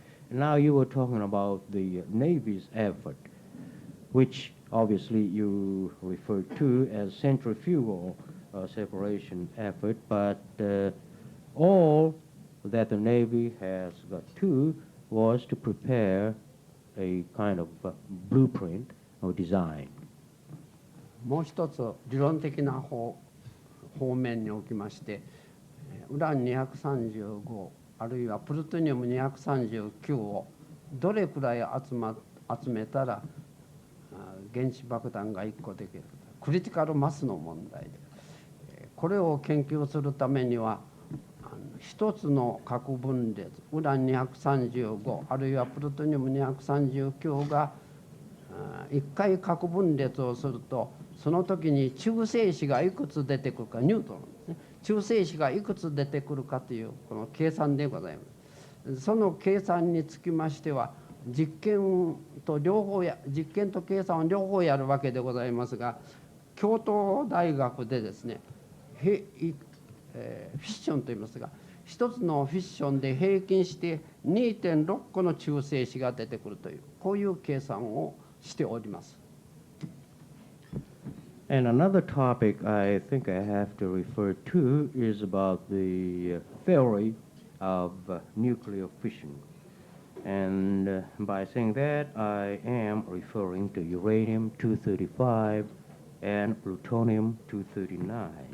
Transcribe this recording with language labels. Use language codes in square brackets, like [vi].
[en] Now you were talking about the Navy's effort, which obviously you referred to as centrifugal separation effort, but all that the Navy has got to was to prepare a kind of blueprint or design. [ja] もう一つ理論的な方面におきまして、ウラン235あるいはプルトニウム239をどれくらい集めたら原子爆弾が1個できるか、クリティカルマスの問題で、これを研究するためには一つの核分裂ウラン235あるいはプルトニウム239が1回核分裂をすると、その時に中性子がいくつ出てくるか、ニュートロンですね、中性子がいくつ出てくるかというこの計算でございます。その計算につきましては実験と計算を両方やるわけでございますが、京都大学でですねフィッションといいますが、一つのフィッションで平均して 2.6 個の中性子が出てくるという、こういう計算をしております。 [en] And another topic I think I have to refer to is about the theory of nuclear fission. And by saying that, I am referring to uranium-235 and plutonium-239.